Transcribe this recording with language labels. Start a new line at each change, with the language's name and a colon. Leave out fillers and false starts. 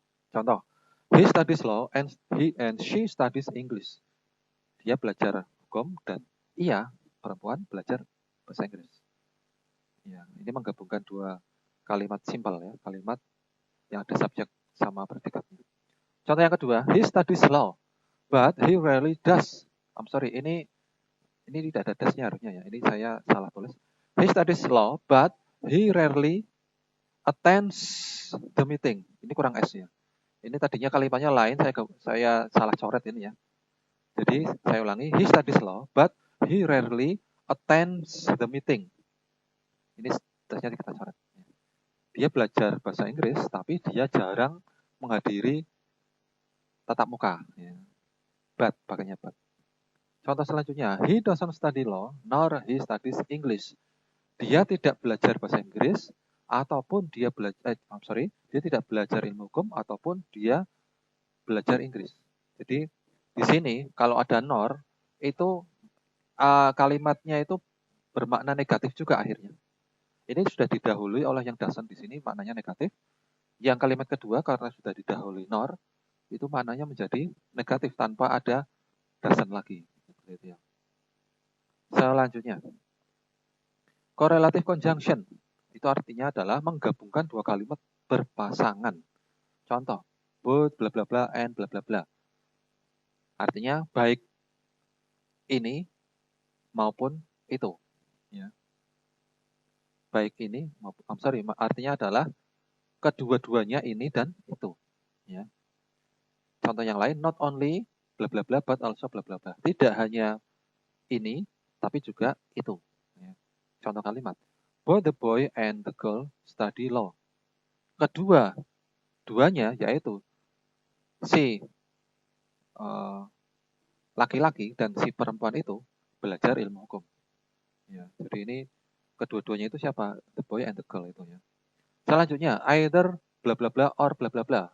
English: Contoh, he studies law and she studies English.
Indonesian: Dia belajar hukum dan ia, perempuan, belajar bahasa Inggris. Ya, ini menggabungkan dua kalimat simpel ya, kalimat yang ada subjek sama predikat.
English: Contoh yang kedua, he studies law, but he rarely does.
Indonesian: I'm sorry, ini tidak ada dasnya harusnya ya. Ini saya salah tulis.
English: He studies law, but he rarely attends the meeting.
Indonesian: Ini kurang S ya. Ini tadinya kalimatnya lain, saya salah coret ini ya.
English: Jadi saya ulangi, he studies law, but he rarely attends the meeting.
Indonesian: Ini dasnya kita coret. Dia belajar bahasa Inggris, tapi dia jarang menghadiri tatap muka. Ya. But, pakainya but.
English: Contoh selanjutnya, he doesn't study law, nor he studies English.
Indonesian: Dia tidak belajar bahasa Inggris, ataupun dia tidak belajar ilmu hukum, ataupun dia belajar Inggris. Jadi di sini kalau ada nor itu kalimatnya itu bermakna negatif juga akhirnya. Ini sudah didahului oleh yang doesn't di sini maknanya negatif. Yang kalimat kedua karena sudah didahului nor itu maknanya menjadi negatif tanpa ada doesn't lagi. Selanjutnya, correlative conjunction itu artinya adalah menggabungkan dua kalimat berpasangan. Contoh, both bla bla bla and bla bla bla. Artinya baik ini maupun itu. Ya. Baik ini maupun, artinya adalah kedua-duanya ini dan itu. Ya. Contoh yang lain, not only bla bla bla but also bla bla bla. Tidak hanya ini, tapi juga itu. Ya.
English: Contoh kalimat, both the boy and the girl study law.
Indonesian: Duanya yaitu si laki-laki dan si perempuan itu belajar ilmu hukum. Ya, jadi ini Kedua-duanya itu siapa? The boy and the girl itu ya. Selanjutnya, either bla bla bla or bla bla bla.